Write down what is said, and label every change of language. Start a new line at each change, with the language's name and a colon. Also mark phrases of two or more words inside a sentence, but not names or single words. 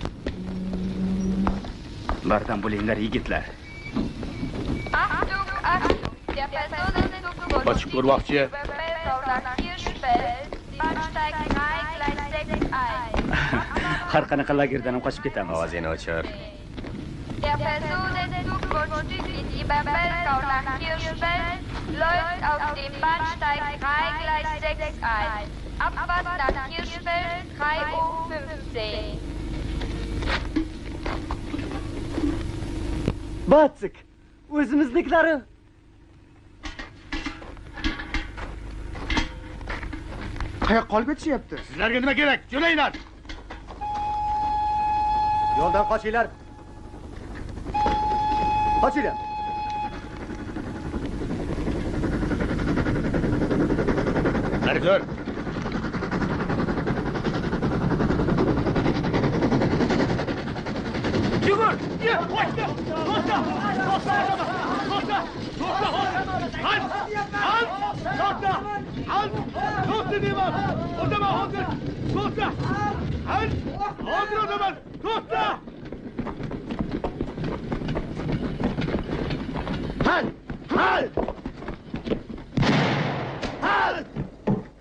Uzbek: Bardam bo'linglar, yigitlar. Qochib ko'rmoqchi. Har qanaqa lagerdan ham qochib ketamiz. Ovozingni o'chir.
German: Der Personenzug von Stück in Eberfeld-Kaunach Kirchfeld läuft auf dem Bahnsteig 3 Gleis 6 ein. Abfahrt nach Kirchfeld 3:15 Uhr.
Uzbek: Batsik, o'zimizniklari. Qayoqqa olib ketishyapti? Sizlarga nima kerak? Jo'nanglar. Yo'ldan qochinglar. Qochinglar. Narxor. Yugur! Qochdi! To'xta! To'xta! To'xta! To'xta!
German: Halt! Halt! To'xta! Halt!
Uzbek: To'xta deyman! O'tama hozir! To'xta! Halt! Hozir o'taman! To'xta!
German: Halt! Halt! Halt!